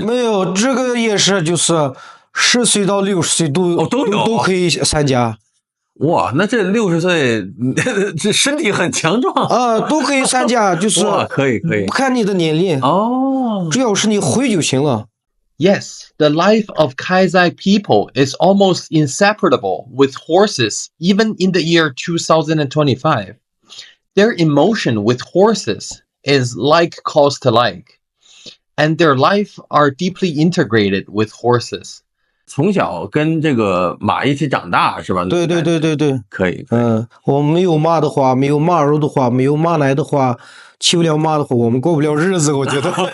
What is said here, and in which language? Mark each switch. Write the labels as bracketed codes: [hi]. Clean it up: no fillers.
[zh] 没有，这个也是，就是10岁到60岁都可以参加。哇，那这60岁这身体很强壮都可以参加，就是可以，不看你的年龄只要是你会就行了。 [en] Yes, the life of Kazakh people is almost inseparable with horses, even in the year 2025. Their emotion with horses is like calls to like, and their life are deeply integrated with horses. [zh] 从小跟这个马一起长大是吧？对，可以。我们没有马的话，没有马肉的话，没有马奶的话，骑不了马的话，我们过不了日子，我觉得。